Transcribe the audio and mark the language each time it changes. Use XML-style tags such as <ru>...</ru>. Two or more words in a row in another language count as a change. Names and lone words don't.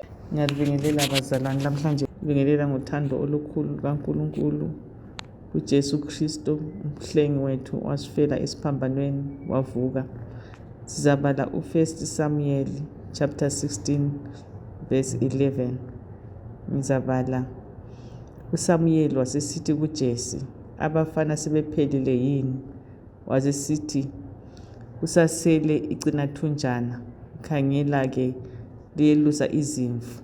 <nd>Ngiyalibingelela bazalwane, namhlanje ngibingelela ngothando olukhulu kaNkulunkulu uJesu Kristu umhlengi wethu wasifela esiphambanweni wavuka. Sizabala u1 Samuel chapter 16 verse 11. Ngizabala. USamuel wasesithi kuJese, abafana sebephelile yini? Wasesithi, kusasele icinathunjana, khangela-ke liyelusa izimvu.</nd>